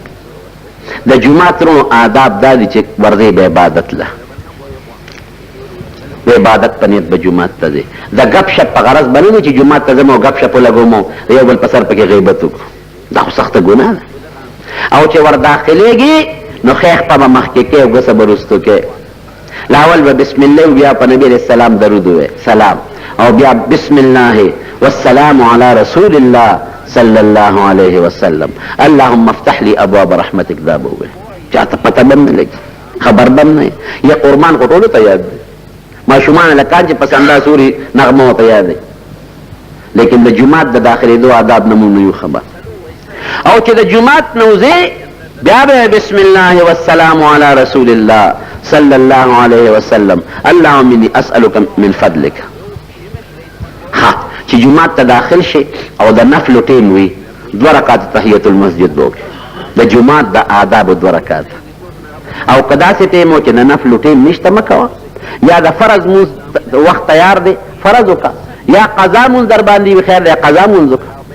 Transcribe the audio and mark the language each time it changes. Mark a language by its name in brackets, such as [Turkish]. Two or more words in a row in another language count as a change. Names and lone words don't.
[Pashto] د جومات رونو آداب دا دي چې ورځې به عبادت له د عبادت په نیت به جومات ته ځې، د ګپ شپ په غرض به نه وي چې جومات ته ځم او ګپ شپ ولګوم او یو بل په سر پکې غیبت وکړو، دا خو سخته ګناه ده. او چې ور داخلېږي نو خیخ په به مخکې کوې او ګسه به وروستو کوې. لاول به [Arabic] بسم الله [Pashto] و بیا په نبي [Arabic] علیه السلام [Pashto] درود ووایې سلام، او بیا [Arabic] بسم الله والسلام علی رسول الله صلی الله علیه وسلم اللهم افتح لی ابواب رحمتک. [Pashto] دا به ووایې، چاته پته به نه لګي، خبر به نه یې. یا قربان خو ټولو ته یاد دی، ماشومان لکان چې پسنده سوري نغمه ورته یاد دی، لیکن د جومات د داخلېدو آداب نه مونږ نه یو خبر. او چې د جومات نه وځې بیا به [Arabic] بسم الله والسلام علی رسول الله صلی الله علیه وسلم اللهم انی اسألک من فضلک. [Pashto] ها چې جومات ته داخل شي او د نفلو ټیم وي 2 رکعات [Arabic] تحیت المسجد [Pashto] به وکړي، د جومات د آدابو 2 رکعات. او که داسې ټیم و چې د نفلو ټیم نشته مه کوه، یا د فرض مونځ وخت تیار دی فرض وکړه، یا قضا مونځ در باندې وي خیر دی قضا مونځ وکړه.